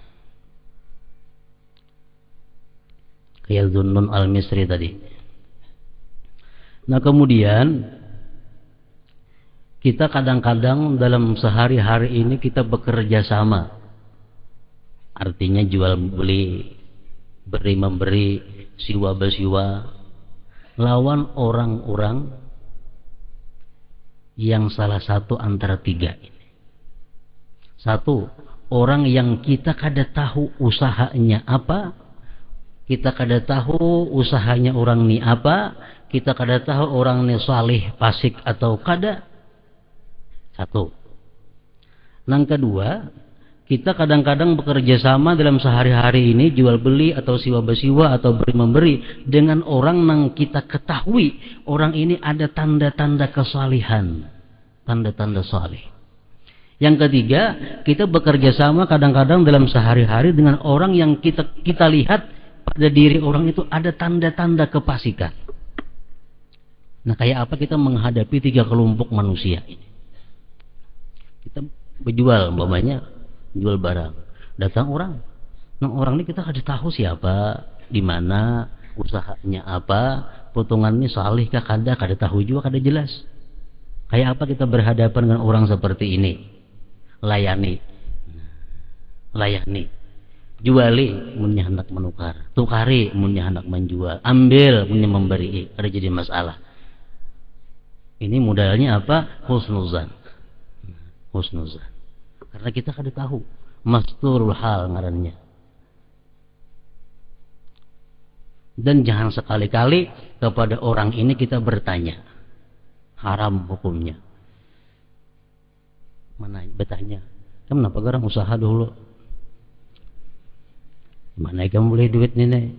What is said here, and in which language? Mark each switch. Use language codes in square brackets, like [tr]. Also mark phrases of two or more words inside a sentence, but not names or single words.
[id] Kayak Zunnun Al-Misri tadi. Nah, kemudian kita kadang-kadang dalam sehari-hari ini kita bekerja sama. Artinya jual beli, beri memberi, siwa bersiwa, lawan orang-orang yang salah satu antara 3 ini. [bjn] 1, orang yang kita kada tahu usahanya apa, kita kada tahu usahanya orang ni apa, kita kada tahu orang ni salih fasik atau kada. [id] 1. Yang kedua, kita kadang-kadang bekerja sama dalam sehari-hari ini jual beli atau siwa bersiwa atau beri memberi dengan orang yang kita ketahui orang ini ada tanda-tanda kesalihan, tanda-tanda salih. Yang ketiga, kita bekerja sama kadang-kadang dalam sehari-hari dengan orang yang kita lihat pada diri orang itu ada tanda-tanda kefasikan. Nah, kayak apa kita menghadapi 3 kelompok manusia ini? Kita berjual, umpamanya jual barang, datang orang. [bjn] Nah, orang ini kita kada tahu siapa, di mana, usahanya apa, potongannya salih kah kada tahu juga, kada jelas. [id] Kayak apa kita berhadapan dengan orang seperti ini? [bjn] Layani, juali munnya hendak menukar, tukari munnya hendak menjual, ambil munnya memberi, ada jadi masalah. [id] Ini modalnya apa? Husnuzan. [bjn] Karena kita kada tahu [ar] مستور الحال [bjn] ngarannya. [id] Dan jangan sekali-kali kepada orang ini kita bertanya. Haram hukumnya. Mana bertanya? [bjn] Kenapa garang usaha dulu? [id] Mana kamu boleh duit ini?